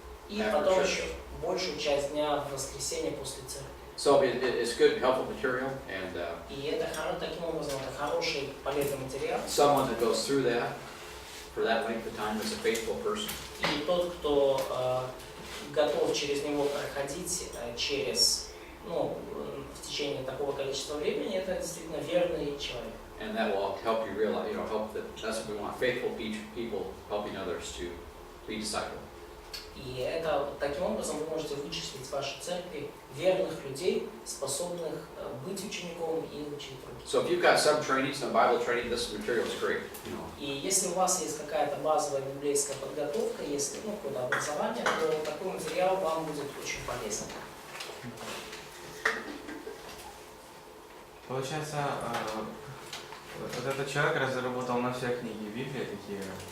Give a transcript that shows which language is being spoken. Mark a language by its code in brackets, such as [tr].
[ru] И потом еще большую часть дня в воскресенье после церкви. [en] So it's good, helpful material, and [ru] И это таким образом это хороший, полезный материал. [en] someone that goes through that for that length of time is a faithful person. [ru] И тот, кто готов через него проходить в течение такого количества времени, это действительно верный человек. [en] And that will help you realize, that's what we want, faithful people helping others to be discipled. [ru] И это таким образом вы можете вычислить в вашей церкви верных людей, способных быть учеником и учить других. [en] So if you've got some training, some Bible training, this material is great. [ru] И если у вас есть какая-то базовая библейская подготовка, если какое-то образование, то такой материал вам будет очень полезен. Получается, вот этот человек разработал на все книги Библии такие.